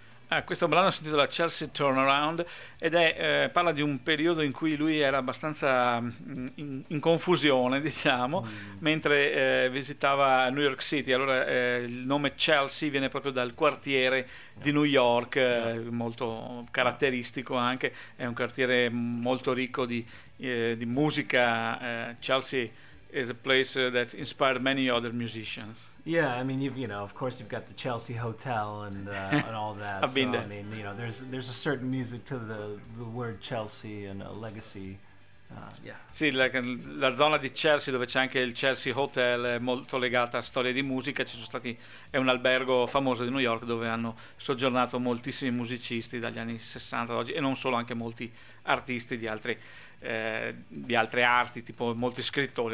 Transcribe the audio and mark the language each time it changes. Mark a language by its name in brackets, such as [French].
[Italian] Ah, questo brano si intitola Chelsea Turnaround ed è parla di un periodo in cui lui era abbastanza in confusione, diciamo, mentre visitava New York City. Allora il nome Chelsea viene proprio dal quartiere di New York, molto caratteristico anche, è un quartiere molto ricco di musica. [English] Chelsea is a place that inspired many other musicians. Yeah, I mean, you've got the Chelsea Hotel and all that. I've been there. I mean, you know, there's a certain music to the word Chelsea and a legacy. [Italian] Sì, la zona di Chelsea, dove c'è anche il Chelsea Hotel, è molto legata a storie di musica. Ci sono stati, è un albergo famoso di New York dove hanno soggiornato moltissimi musicisti dagli anni 60 ad oggi, e non solo, anche molti artisti di altre arti, tipo molti scrittori.